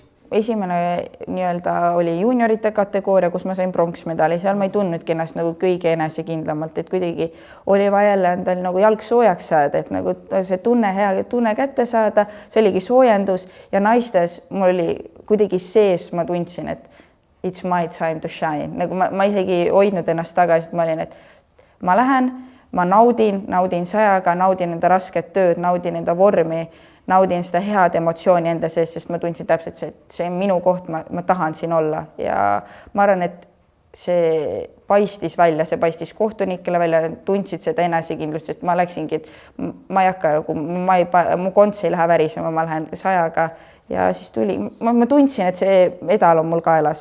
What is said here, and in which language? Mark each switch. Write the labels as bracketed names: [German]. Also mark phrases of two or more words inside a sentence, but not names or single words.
[Estonian] Esimene nii-öelda oli juniorite kategooria, kus ma sain pronksmedali, seal ma ei tundnudki ennast nagu kõige enesekindlamalt, et kuidagi oli vaja jälle endal nagu jalg soojaks saada, et nagu see hea tunne kätte saada, see oligi soojendus ja naistes mul oli kuidagi sees, ma tundsin, et [English] it's my time to shine, [Estonian] nagu ma isegi hoidnud ennast tagasi, et ma olin, et ma lähen, ma naudin sajaga, naudin enda rasket tööd, naudin enda vormi, naudin seda head emotsiooni enda sees, sest ma tundsin täpselt see on minu koht, ma tahan siin olla ja ma arvan, et see paistis välja, see paistis kohtunikele välja, tundsid seda enesekindlust, sest ma läksingi, et ma ei hakka, mu konts ei lähe värisema, ma lähen sajaga ja siis tuli, ma tundsin, et see medal on mul kaelas.